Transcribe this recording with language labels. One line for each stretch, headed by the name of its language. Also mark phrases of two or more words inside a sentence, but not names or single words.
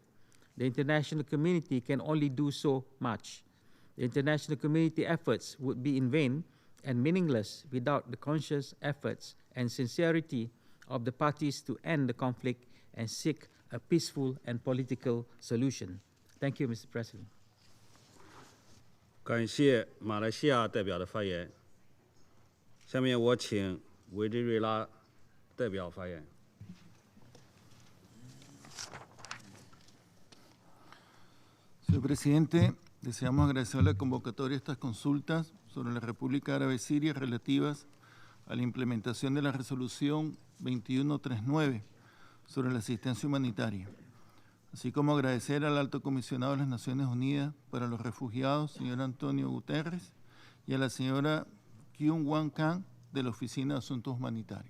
English: The international community can only do so much. The international community efforts would be in vain and meaningless without the conscious efforts and sincerity of the parties to end the conflict and seek a peaceful and political solution. Thank you, Mr. President.
Chinese: 感谢马来西亚代表的发言。下面我请委内瑞拉代表发言。
Spanish: Señor presidente, deseamos agradecer la convocatoria de estas consultas sobre la República Árabe Siria relativas a la implementación de la resolución 2139 sobre la asistencia humanitaria, así como agradecer al Alto Comisionado de las Naciones Unidas para los Refugiados, señor Antonio Guterres, y a la señora Kyung-Wan Kang de la Oficina de Asuntos Humanitarios.